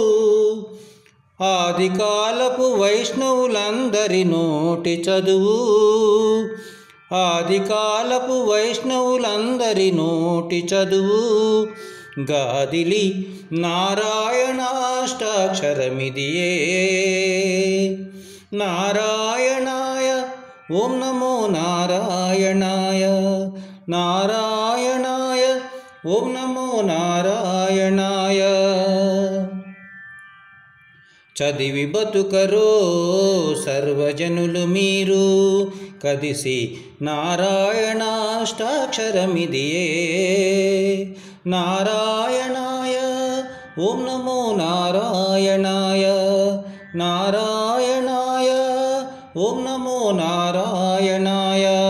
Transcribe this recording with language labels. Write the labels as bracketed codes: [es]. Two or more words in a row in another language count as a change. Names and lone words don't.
[te] ఆదికాలపు వైష్ణవులందరి నోటి చదువు, ఆదికాలపు వైష్ణవులందరి నోటి చదువు। గాదిలి నారాయణాష్టాక్షరమిదియే। [sa] నారాయణాయ ओम नमो नारायणाय नारायणाय ओम नमो नारायणाय। [te] చదివి బతుకరో సర్వజనులు మీరు, కదిసి నారాయణాష్టాక్షరమిదియే। [sa] नारायणाय ओम् नमो नारायणाय नारायणाय ओम् नमो नारायणाय।